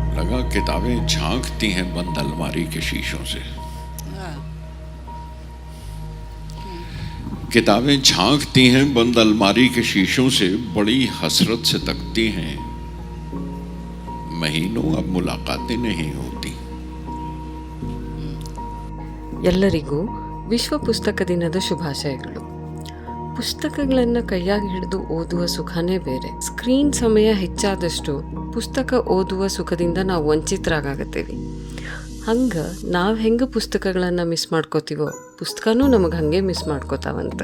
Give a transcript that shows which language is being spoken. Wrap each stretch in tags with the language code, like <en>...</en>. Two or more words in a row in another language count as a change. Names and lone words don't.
<hi>लगा किताबें झांकती हैं बंद अलमारी के शीशों से। किताबें झांकती हैं बंद अलमारी के शीशों से, बड़ी हसरत से तकती हैं, महीनों अब मुलाकातें नहीं होती।</hi> <kn>ಎಲ್ಲರಿಗೂ ವಿಶ್ವ ಪುಸ್ತಕ ದಿನದ ಶುಭಾಶಯಗಳು. ಪುಸ್ತಕಗಳನ್ನು ಕೈಯಾಗಿ ಹಿಡಿದು ಓದುವ ಸುಖನೇ ಬೇರೆ. ಸ್ಕ್ರೀನ್ ಸಮಯ ಹೆಚ್ಚಾದಷ್ಟು ಪುಸ್ತಕ ಓದುವ ಸುಖದಿಂದ ನಾವು ವಂಚಿತರಾಗತ್ತೀವಿ. ಹಂಗೆ ನಾವು ಹೆಂಗೆ ಪುಸ್ತಕಗಳನ್ನು ಮಿಸ್ ಮಾಡ್ಕೋತೀವೋ ಪುಸ್ತಕನೂ ನಮಗೆ ಹಾಗೆ ಮಿಸ್ ಮಾಡ್ಕೋತಾವಂತ.</kn>